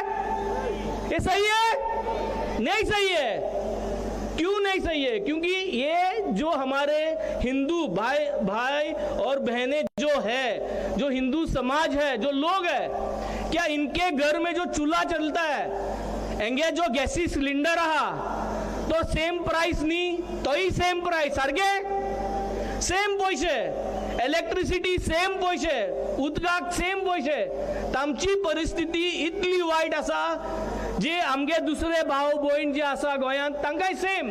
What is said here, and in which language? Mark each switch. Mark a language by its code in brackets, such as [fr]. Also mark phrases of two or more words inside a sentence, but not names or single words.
[hi] ये सही है? नहीं सही है. क्यों नहीं सही है? क्योंकि ये जो हमारे हिंदू भाई और बहनें जो है, जो हिंदू समाज है, जो लोग है, क्या इनके घर में जो चूल्हा चलता है, [kok] एंगे जो गॅसी सिलिंडर आहा तो सेम प्राइस नी, तोही सेम प्राइस, सारखे सेम पैसे, इलेक्ट्रिसिटी सेम पैसे, उदकाक सेम पैसे. तांची परिस्थिती इतली वायट आसा, जे आमगे दुसरे भाव भयण जे आसा गोंयांत तांकांय सेम.